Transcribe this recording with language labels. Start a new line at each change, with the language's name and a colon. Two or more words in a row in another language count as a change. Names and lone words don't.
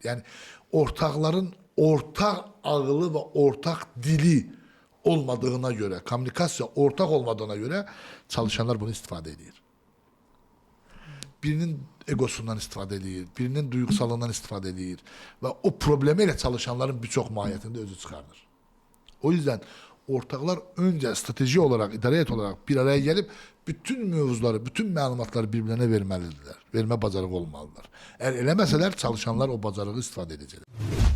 Turkish: Yəni ortaqların ortaq ağılı və ortaq dili olmadığına göre, kommunikasiya ortaq olmadığına göre çalışanlar bunu
Azerbaijani: istifadə edir.
Turkish: Birinin egosundan
Azerbaijani: istifadə edir,
Turkish: birinin duygusalından
Azerbaijani: istifadə edir
Turkish: və o problemiyle çalışanların birçok mahiyetinde özü çıkardır. O yüzden ortaklar önce strateji olarak, idariyet olarak bir araya gelip bütün mevzuları, bütün məlumatları birbirine vermelidirler.
Azerbaijani: Verme bacarığı olmalılar. Eğer eləməsələr çalışanlar o bacarığı istifadə edəcəklər.